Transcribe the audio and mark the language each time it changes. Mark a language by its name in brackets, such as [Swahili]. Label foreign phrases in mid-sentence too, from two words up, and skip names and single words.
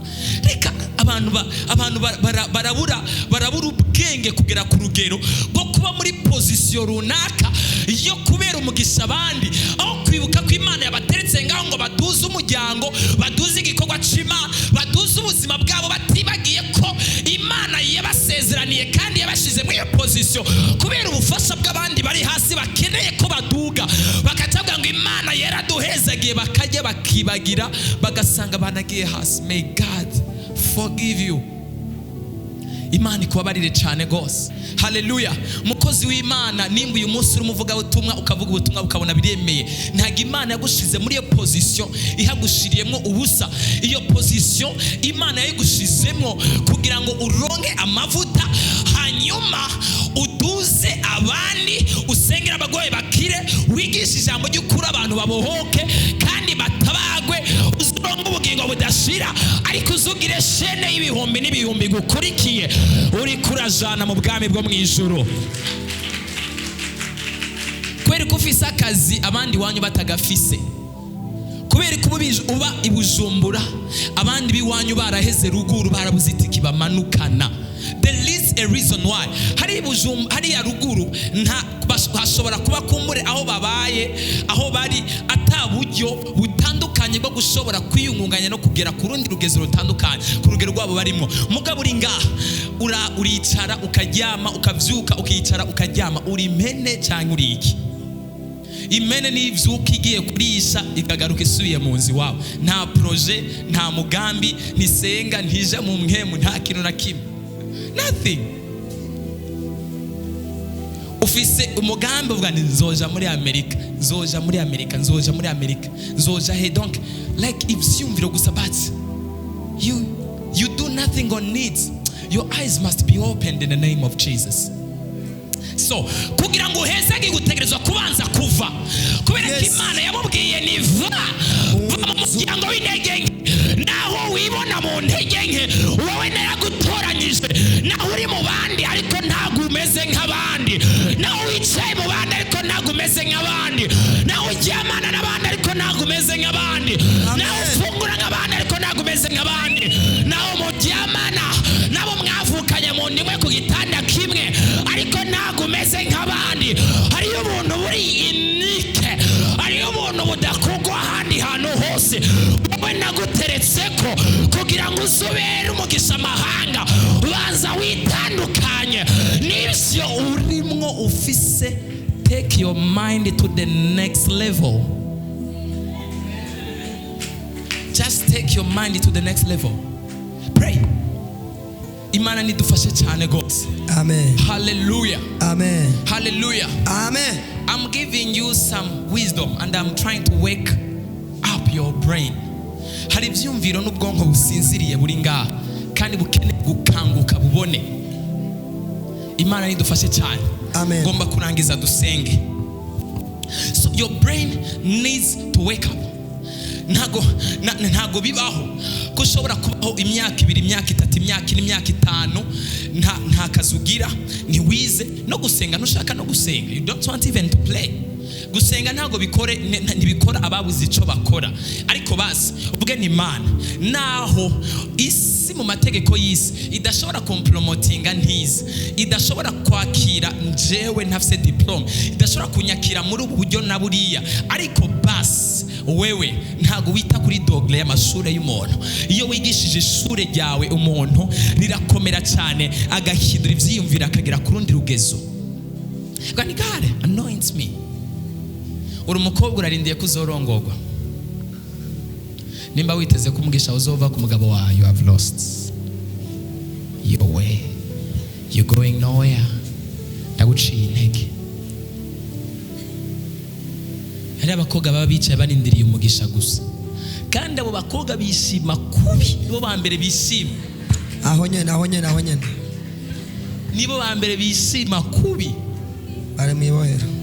[Rundi] Reka abantu barabura ubwenge kugera ku rugero rwo kuba muri position runaka yo kubera umugisha abandi, aho kwibuka ko Imana yabateretse ngaho ngo baduze umuryango, baduze igikorwa c'Imana, baduze ubuzima bwabo, batibagiye ko Imana yabasezeraniye kandi yabashize muri iyo position kubera ubufasha bw'abandi bari hasi bakeneye ko baduga. Bakatabwa ngo Imana yaraduhezagiye, bakajya bakibagira bagasanga banagiye hasi. [English] May God forgive you. [Rundi] Imana ikubabarire cyane gose. Haleluya. Mukozi w'Imana, nimba uyu munsi uri umuvuga ubutumwa ukavuga ubutumwa ukabona biremeye, ntago Imana yagushize muri iyo position ihagushiriyemo ubusa. Iyo position Imana yayigushizemo kugira ngo uronke amavuta, hanyuma uduze abandi, usengera abagoye bakire, wigisha ijambo ry'ukuri abantu babohoke kandi batabagwe, uzuronke ubugingo budashira, ariko uzugire shene y'ibihumbi n'ibihumbi gukurikiye, uri kurajana mu bwami bwo mwijuru. Kubera ko ufise akazi abandi wanyu batagafise, kubera ko uba ibujumbura abandi biwanyu baraheze ruguru barabuze itiki bamanukana. [English] There is a reason why. [Rundi] Hari ya ruguru nta hashobora kuba kumure aho babaye, aho bari ataburyo butandukanye bwo gushobora kwiyungunganya no kugera ku rundi rugezo rutandukanye ku rugero rwabo barimo. Mugabo uri ngaha uricara ukaryama, ukavyuka ukicara ukaryama, uri impene cyangwa uri iki? Imene n'ivyuka igiye kurisha ikagaruka isubiye mu nzi wawe. Nta projet, nta mugambi, nisenga, ntije mu mwemu, nta kintu na kimwe. [English] Nothing. [Rundi] Ufise umugambi uvuga ni nzoja muri Amerika, nzoja muri Amerika, nzoja muri Amerika, nzoja he. Donc like ivyumviro gusa, [English] but you do nothing on it. Your eyes must be opened in the name of Jesus. [Rundi] So kugira ngo uhezage gutegerezwa kubanza kuva, kubera ko Imana yamubwiye ni va mu muryango w'intege nke, naho wibona mu ntege nke wowe naragutoranyije, naho uri mu bandi ariko ntago umeze nk'abandi, naho wicaye mu bandi ariko ntago umeze nk'abandi, naho uryamana n'abandi ariko ntago umeze nk'abandi, naho ufungura nk'abandi ariko ntago umeze nk'abandi, naho muryamana nabo mwavukanye mu ndimwe ku gitanda kimwe ariko ntago umeze nk'abandi. Hariyo ubuntu buri unique, hariyo ubuntu budakugwa ahandi hantu hose. Wowe naguteretseko kugira ngo uzubere umugisha amahanga, ubanza witandukanye n'ivyo urimwo ufise. [English] Take your mind to the next level. Just take your mind to the next level. Pray. [Rundi] Imana nidufashe cyane gose. Amen. Hallelujah. Amen. Hallelujah. Amen. [English] I'm giving you some wisdom and I'm trying to wake up your brain. [Rundi] Hari ivyumviro n'ubwonko businziriye buri ngaha kandi bukene gukanguka bubone. Imana nidufashe cyane. Amen. Ngomba kurangiza dusenge. [English] So your brain needs to wake up. [Rundi] Ntago bibaho ko ushobora kubaho imyaka 2, imyaka 3, imyaka 4, imyaka 5 nta kazugira, ni wize no gusenga, nushaka no gusenga. [English] You don't want even to play. [Rundi] Gusenga ntago ntibikora ababuze ico bakora, ariko basi uvuge ni Imana, naho isi mu mategeko y'isi idashobora compromotinga ntizi, idashobora kwakira njewe ntafise diplome, idashobora kunyakira muri ubu buryo na buriya, ariko basi wewe ntago wita kuri dogle y'amashure y'umuntu. Iyo wigishije ishure ryawe umuntu rirakomera cyane, agahindura ivyiyumvira akagera ku rundi rugezo. [English] God anoints me. [Rundi] Uri umukobwa urarindiye kuzorongorwa, nimba witeze kumugisha uzova ku mugabo wawe, [English] you have lost your way, you're going nowhere. [Rundi] Ndaguciye intege. hari abakobwa baba bicaye barindiriye umugisha gusa, kandi abo bakobwa bishima kubi, nibo ba mbere bishima. Aho nyene nibo ba mbere bishima kubi, bari mwibohera.